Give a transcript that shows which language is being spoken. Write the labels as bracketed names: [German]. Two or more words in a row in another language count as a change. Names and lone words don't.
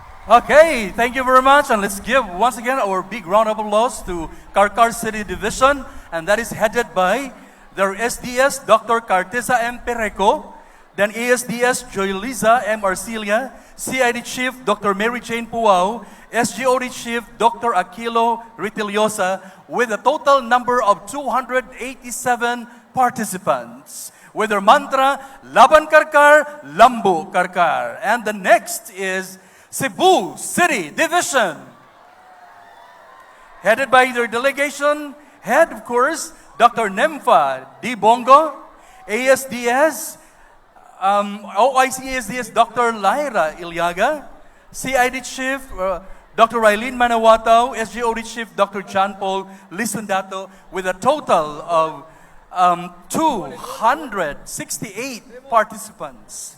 [English] Okay, thank you very much. And let's give once again our big round of applause to 𝐑𝐿 City Division. And that is headed by their SDS, Dr. 𝐑𝐒𝐿 𝐎𝐿𝐴, then ASDS Joyliza M. Arcilia, CID Chief Dr. Mary Jane Puao, SGOD Chief Dr. 𝐑𝐿𝐴 𝐎𝐿𝐴, with a total number of 287 participants. With their mantra, Laban Karkar, Lambu Karkar. And the next is Cebu City Division, headed by their delegation head, of course, Dr. Nemfa D. Bongo, ASDS, OIC ASDS Dr. Lyra Ilyaga, CID Chief Dr. Raylene Manawataw, SGOD Chief Dr. John Paul Lisandato, with a total of 268 participants.